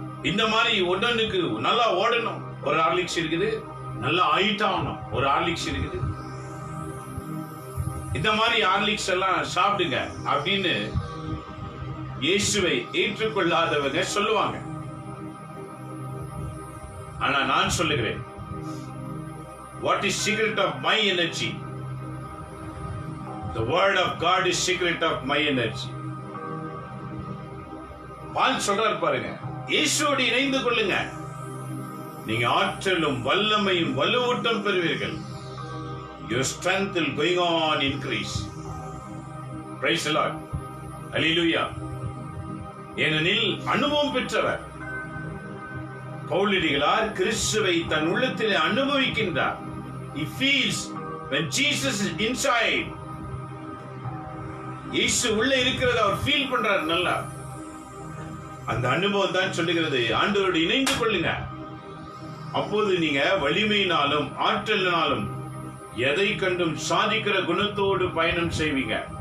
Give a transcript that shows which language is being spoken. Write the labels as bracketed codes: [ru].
[ta] இந்த மாதிரி உடனுக்கு நல்லா ஓடணும் ஒரு ஹார்லிக்ஸ் இருக்குது, நல்லா ஹைட் ஆகணும் ஒரு ஹார்லிக்ஸ் இருக்குது. இந்த மாதிரி ஹார்லிக்ஸ் எல்லாம் சாப்பிடுங்க அப்படின்னு இயேசுவை ஏற்றுக்கொள்ளாதவங்க சொல்லுவாங்க. ஆனா நான் சொல்லுகிறேன், [en] what is secret of my energy? The word of God is secret of my energy. [ta] பால் சொல்றாரு பாருங்க, இயேசுவோடு இணைந்து கொள்ளுங்க, நீங்க ஆற்றலும் வல்லமையும் வலுவூட்டம் பெறுவீர்கள். [en] Your strength will going on increase. Praise the Lord. Hallelujah. [ta] ஏனெனில் அனுபவம் பெற்றவர் பவுலடிகளார் கிறிஸ்துவை தன் உள்ளத்திலே அனுபவிக்கின்றார். [en] He feels when Jesus is inside. [ta] இயேசு உள்ள இருக்கிறத அவர் ஃபீல் பண்றார் நல்லா. அந்த அனுபவம் தான் சொல்லுகிறது, ஆண்டவரோடு இணைந்து கொள்ளுங்க. அப்போது நீங்க வலிமையினாலும் ஆற்றலினாலும் எதை கண்டும் சாதிக்கிற குணத்தோடு பயணம் செய்வீங்க.